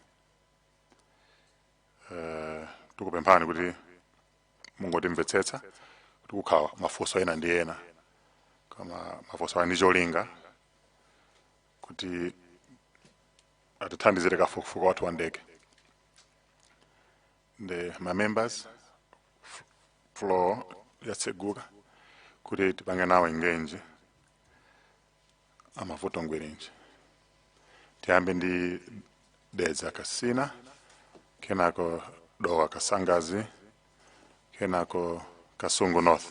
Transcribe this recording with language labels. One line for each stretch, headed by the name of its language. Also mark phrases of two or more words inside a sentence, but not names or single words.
Nyanja: Tikupemphani kuti mungotimvetsetsa kuti kukhala mafunso ena ndi ena koma mafunso ali ndi cholinga kuti atithandizire kafukufuku wathu wa ndege.
English: My members floor
Nyanja: yatseguka kuti tipange nawo engage amavuto ngwirinji. Tiyambe ndi Dedza Kasina, kenako Dowa Kasangazi, kenako Kasungu North.